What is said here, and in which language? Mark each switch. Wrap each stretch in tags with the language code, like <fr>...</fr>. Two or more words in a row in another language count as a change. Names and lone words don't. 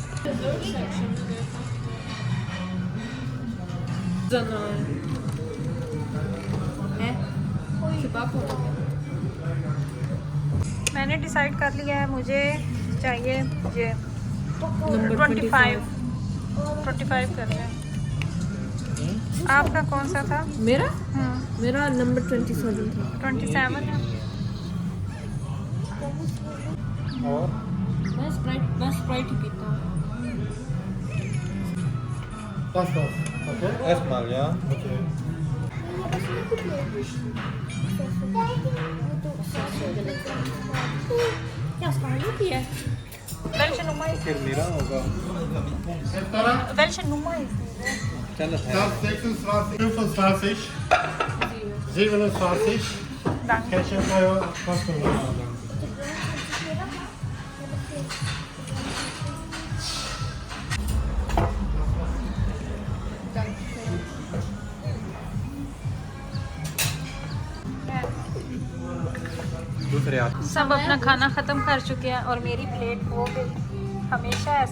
<hi>मैंने डिसाइड कर लिया है, मुझे चाहिए ये 25 कर रहे हैं। आपका कौन सा था? मेरा मेरा नंबर 27 था। 27 है। और मैं स्प्राइट ही पीता हूँ।</hi> <de>Okay. Erstmal, ja. Okay. Welche Nummer ist</de> <hi>Okay, Mira होगा।</hi> <de>Welche Nummer ist diese?</de> <hi>चलो है। 26, 25, 27.</hi> <de>Danke.</de> <en>Ketchup mayo customer.</en> <hi>दूसरे हाथ। सब अपना खाना ख़त्म कर चुके हैं और मेरी प्लेट हो गई।</hi>